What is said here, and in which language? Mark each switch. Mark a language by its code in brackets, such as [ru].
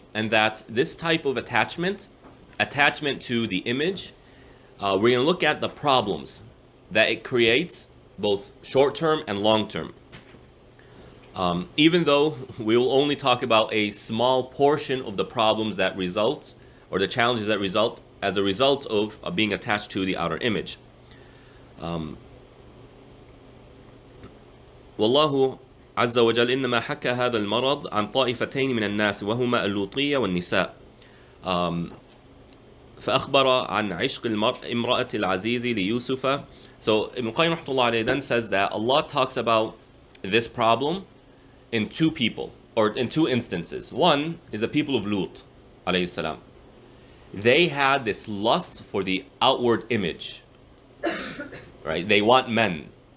[en] And that this type of attachment to the image, we're going to look at the problems that it creates, both short-term and long-term. Even though we will only talk about a small portion of the problems that result, or the challenges that result as a result of being attached to the outer image. [ar] والله عز وجل إنما حكى هذا المرض عن طائفتين من الناس وهما اللوطية والنساء. فأخبر عن عشق امرأة العزيز ليوسف. [en] So Ibn Qayyim rahmatullah alayhi then says that Allah talks about this problem in two people, or in two instances. One is the people of Lut alayhi salam. They had this lust for the outward image. Right? They want men.